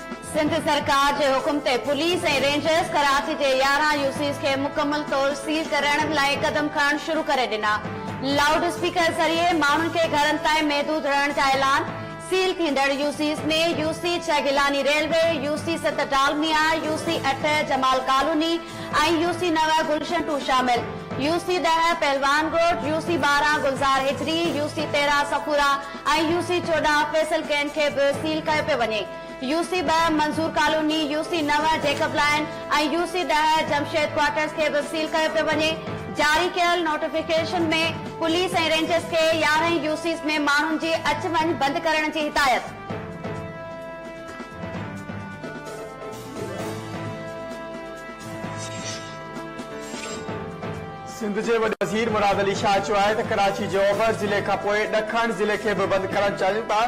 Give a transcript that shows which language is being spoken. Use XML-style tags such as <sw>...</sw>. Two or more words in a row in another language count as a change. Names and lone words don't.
<sd>सिंध सरकार के हुक्म ते पुलिस ऐं रेंजर्स कराची के 11 यूसीस के मुकम्मल तौर सील करण लाइ कदम खणण शुरू करे दिना। लाउड स्पीकर जरिए माण्हुनि के घरनि ताईं महदूद रहण जा ऐलान। सील थींदड़ यूसीस में यूसी 6 गिलानी रेलवे, यूसी 7 डालमिया, यूसी 8 जमाल कॉलोनी ऐं यूसी 9 गुलशन 2 शामिल। यूसी 10 पहलवान रोड, यूसी 12 गुलजार हिजरी, यूसी 13 सफूरा ऐं यूसी 14 फैसल कैंट के भी सील कयो पियो वञे। यूसी 2 मंसूर कॉलोनी, यूसी 9 जेकब लाइन ऐं यूसी 10 जमशेद क्वार्टर्स के भी सील कयो पियो वञे। जारी कयल नोटिफिकेशन में पुलिस ऐं रेंजर्स के 11 यूसीस में माण्हुनि जी अच वञ बंद करण की हिदायत। सिंध के वॾे वज़ीर मुराद अली शाह चयो आहे त कराची जे ओभर ज़िले खां पोइ ॾखण ज़िले खे बि बंदि करणु चाहिनि था।</sd>